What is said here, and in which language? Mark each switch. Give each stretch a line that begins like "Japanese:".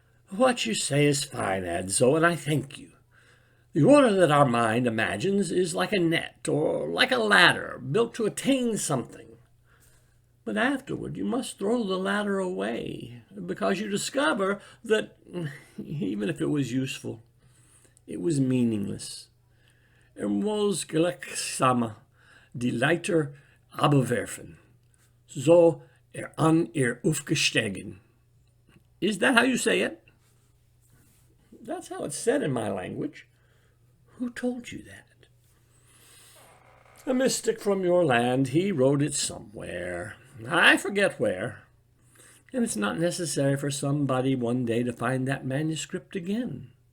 English: What you say is fine, Adzo, and I thank you. The order that our mind imagines is like a net or like a ladder built to attain something. But afterward you must throw the ladder away because you discover that, even if it was useful, it was meaningless.
German: Was gleichsam die Leiter abwerfen, so an ihr aufgestiegen.
English: Is that how you say it? That's how it's said in my language. Who told you that? A mystic from your land. He wrote it somewhere. I forget where. And it's not necessary for somebody one day to find that manuscript again.